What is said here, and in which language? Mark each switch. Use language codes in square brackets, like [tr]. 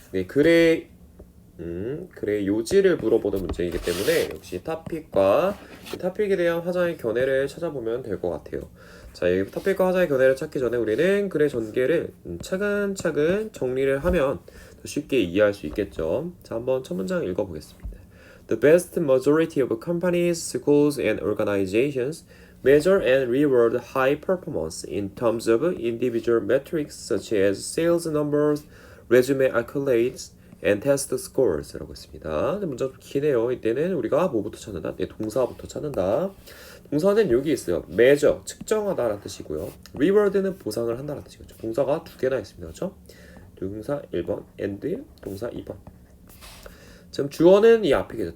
[ko] 네, 글의 요지를 물어보는 문제이기 때문에 역시 타픽에 대한 화자의 견해를 찾아보면 될 것 같아요. 자, 이 타픽과 화자의 견해를 찾기 전에 우리는 글의 전개를 차근차근 정리를 하면 더 쉽게 이해할 수 있겠죠. 자, 한번 첫 문장 읽어보겠습니다. [en] The vast majority of companies, schools, and organizations measure and reward high performance in terms of individual metrics such as sales numbers, resume accolades, and test scores [ko] 라고 했습니다. 문장 좀 기네요. 이때는 우리가 뭐부터 찾는다? 네, 동사부터 찾는다. 동사는 여기 있어요. measure, 측정하다라는 뜻이고요. reward는 보상을 한다라는 뜻이겠죠. 동사가 두 개나 있습니다. 그렇죠? 동사 1번, and 동사 2번. 지금 주어는 이 앞이겠죠.